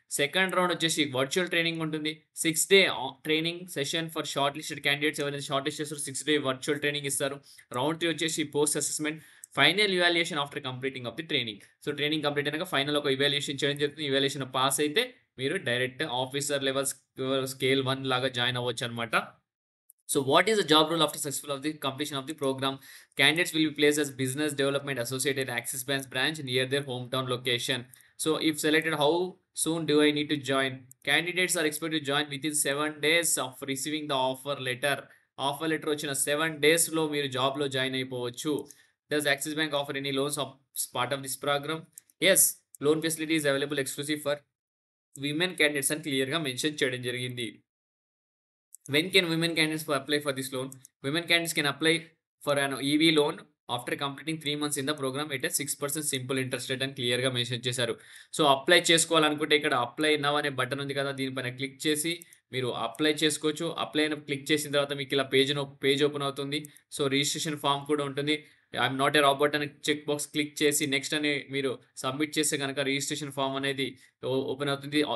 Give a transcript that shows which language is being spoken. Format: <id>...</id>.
<te>Second round వచ్చేసి virtual training ఉంటుంది.</te> <en>6 day training session for shortlisted candidates</en> <te>ఎవరైతే short list చేస్తారో 6 day virtual training ఇస్తారు.</te> <en>Round 3 వచ్చేసి post assessment. Final evaluation after completing of the training.</en> <te>So, training complete అయినాక final ఒక evaluation చేయడం జరుగుతుంది. ఇవాల్యుయేషన్ పాస్ అయితే మీరు డైరెక్ట్ ఆఫీసర్ లెవెల్ స్కేల్ 1 లాగా join అవ్వచ్చనమాట.</te> <en>So, what is the job role after successful of the completion of the program? Candidates will be placed as business development associate at Axis Bank's branch near their hometown location. So, if selected, how soon do I need to join? Candidates are expected to join within 7 days of receiving the offer letter.</en> <te>Offer letter వచ్చిన 7 days లో మీరు job లో join అయిపోవచ్చు.</te> <en>Does Axis Bank offer any loans of part of this program? Yes, loan facility is available exclusive for women candidates</en> <te>అని clear గా mention చేయడం జరిగింది.</te> <en>When can women candidates apply for this loan? Women candidates can apply for an EV loan after completing 3 months in the program at a 6% simple interest rate</en> <te>అని క్లియర్‌గా mention చేశారు. So, apply చేసుకోవాలనుకుంటే ఇక్కడ apply now అనే button ఉంది కదా! దీనిపైన click చేసి మీరు అప్లై చేసుకోవచ్చు. అప్లై అని క్లిక్ చేసిన తర్వాత మీకు ఇలా పేజ్ ఓపెన్ అవుతుంది. సో, రిజిస్ట్రేషన్ ఫార్మ్ కూడా ఉంటుంది. ఐయామ్ నాట్ ఎ రాబోట్ అని చెక్ బాక్స్ క్లిక్ చేసి నెక్స్ట్ అని మీరు సబ్మిట్ చేస్తే గనక రిజిస్ట్రేషన్ ఫార్మ్ అనేది ఓపెన్ అవుతుంది.</te>